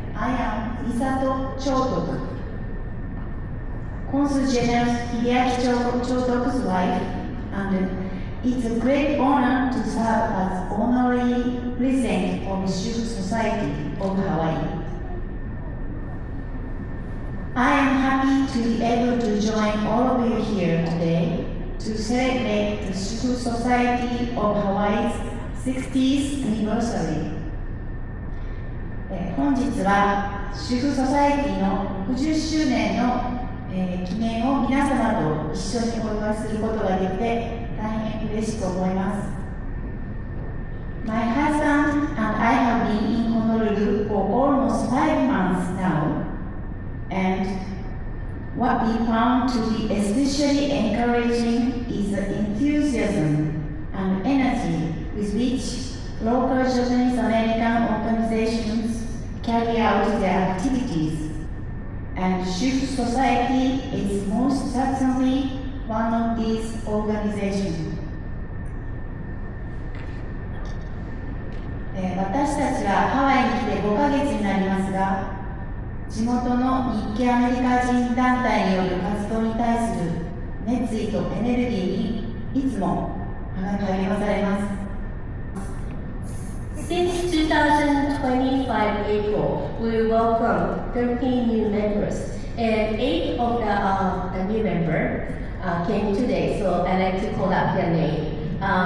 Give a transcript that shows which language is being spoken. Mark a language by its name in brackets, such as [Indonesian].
[English] I am Misato Chotoku, Consul General Hideaki Chotoku's wife, and it's a great honor to serve as honorary president of Shufu Society of Hawaii. I am happy to be able to join all of you here today to celebrate the Shufu Society of Hawaii's 60th anniversary. [Japanese] 本日は主婦ソサイティの60周年の、記念を皆様と一緒にお祝いすることができて大変嬉しく思います。 [English] My husband and I have been in Honolulu for almost 5 months now. And what we found to be especially encouraging is the enthusiasm and energy with which local Japanese American organizations carry out their activities. And Shufu Society is most certainly one of these organizations. [Japanese] 私たちはハワイに来て5ヶ月になりますが、地元の日系アメリカ人団体による活動に対する熱意とエネルギーにいつも励まされます。 [English] Since 2025 April, we welcomed 13 new members, and 8 of the new members came today. So I'd like to call out their name.